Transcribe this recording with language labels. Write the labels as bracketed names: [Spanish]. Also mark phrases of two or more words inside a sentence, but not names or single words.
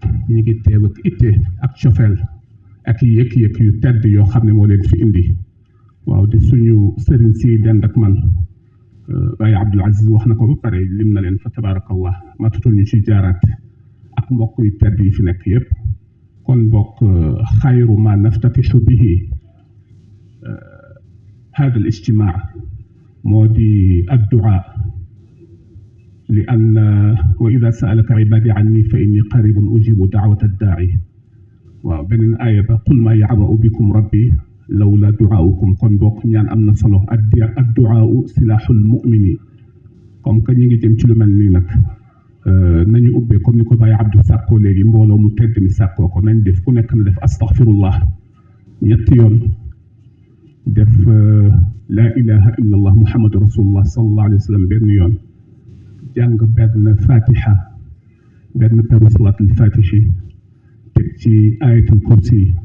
[Wolof] ñi ngi teew ak itte ak cofeel ak yëkk-yëkk yu tedd yoo xam ne moo leen fi indi waaw di suñu sëriñ si dend ak man Baye Abdoul Aziz wax na ko ba pare lim na leen fa tabarakallah matutul ñu ci jaaraat ak mbokk yu tedd yi fi nekk yépp kon mbokk [Arabic] خير ما نفتتح به هذا الاجتماع مودي الدعاء لأن وإذا سألك عبادي عني فإني قريب أجيب دعوة الداعي وبين آية قل ما يعبأ بكم ربي لولا دعاؤكم [Wolof] kon boog ñaan amna solo [Arabic] الدعاء سلاح المؤمن [French] comme que [Wolof] ñi ngi jëm ci lu mel ni nag nañu ubbee comme ni ko Baye Abdou sàkkoo léegi mbooloo mu tedd mi sàkkoo ko nañ def ku nekk na def astaghfirullah ñetti yoon def [Arabic] لا إله إلا الله محمد رسول الله صلى الله عليه وسلم [Wolof] benn yoon jàng benn fatiha benn peru [Arabic] صلاة الفاتح [Wolof] teg ci [Arabic] آية الكرسي